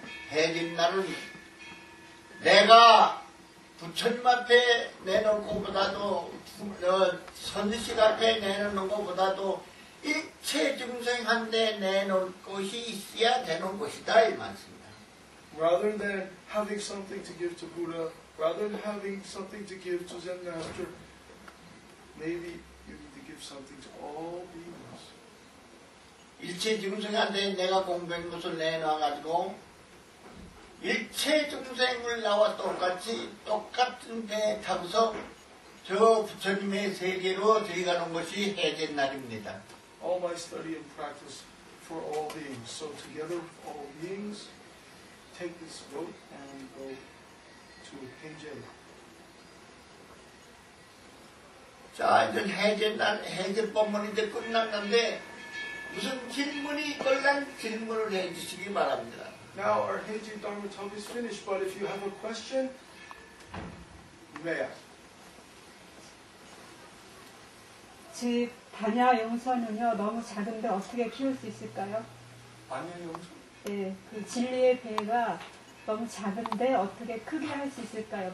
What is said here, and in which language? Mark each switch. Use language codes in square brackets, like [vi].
[ko] 해진 날은 내가 부처님 앞에 내놓을 것보다도 선지식 앞에 내놓는 것보다도 일체 중생한테 내놓을 것이 있어야 되는 것이다 이 말씀입니다. [en] Rather than having something to give to Buddha, rather than having something to give to Zen Master, maybe you need to give something to all beings. [ko] 일체 중생한테 내가 공부한 것을 내놔가지고 일체 중생을 나와 똑같은 배에 타고서 저 부처님의 세계로 들어가는 것이 해제 날입니다. [en] All my study and practice for all beings. So together with all beings, take this vote and go to Heije. [ko] 자, 이제 해제 법문이 이제 끝났는데, 무슨 질문이 있걸란 질문을 해주시기 바랍니다. [en] Now our Heiji Dharma talk is finished, but if you have a question, you may ask. [ko] 집 반야 용선은요 너무 작은데 어떻게 키울 수 있을까요? 아니요, 용서. 네, 그 진리의 배가 너무 작은데 어떻게 크게 할 수 있을까요?